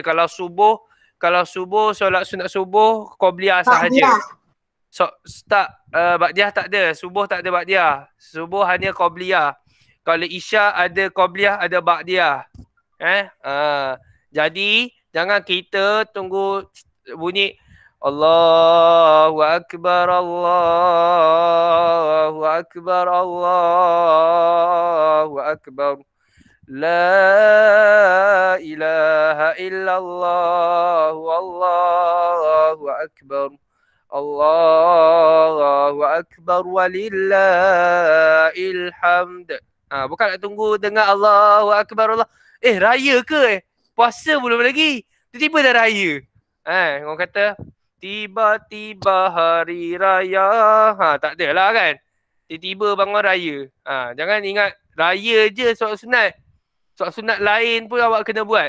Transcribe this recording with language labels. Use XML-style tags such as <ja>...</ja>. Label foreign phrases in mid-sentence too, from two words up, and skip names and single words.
<ms>Kalau subuh solat sunat subuh Qabliyah sahaja. Ba'diyah tak ada. Subuh tak ada Ba'diyah. Subuh hanya Qabliyah. Kalau Isyak ada Qabliyah, ada Ba'diyah. Jadi jangan kita tunggu bunyi</ms> <ar>الله أكبر، الله أكبر، الله أكبر. لا إله إلا الله، الله أكبر. الله أكبر ولله الحمد.</ar> <ms>Bukan nak tunggu dengar</ms> <ar>الله أكبر الله.</ar> <ms>Raya ke? Puasa belum lagi. Tiba-tiba dah raya. Orang kata tiba-tiba hari raya. Tak adalah kan. Tiba-tiba bangun raya. Jangan ingat raya je solat sunat. Solat sunat lain pun awak kena buat.</ms>